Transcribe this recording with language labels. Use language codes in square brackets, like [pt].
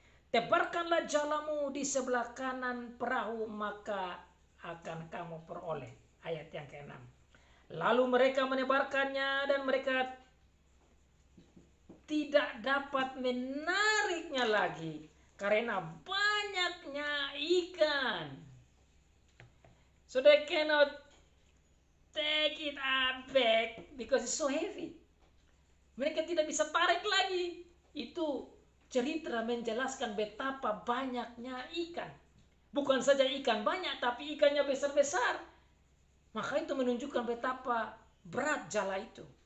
[id] Tebarkanlah jalamu di sebelah kanan perahu, maka akan kamu peroleh. Ayat yang ke-6. Lalu mereka menebarkannya dan mereka tidak dapat menariknya lagi karena banyaknya ikan. [en] So they cannot take it back because it's so heavy. [id] Mereka tidak bisa tarik lagi. Itu cerita menjelaskan betapa banyaknya ikan. Bukan saja ikan banyak, tapi ikannya besar-besar. Maka itu menunjukkan betapa berat jala itu.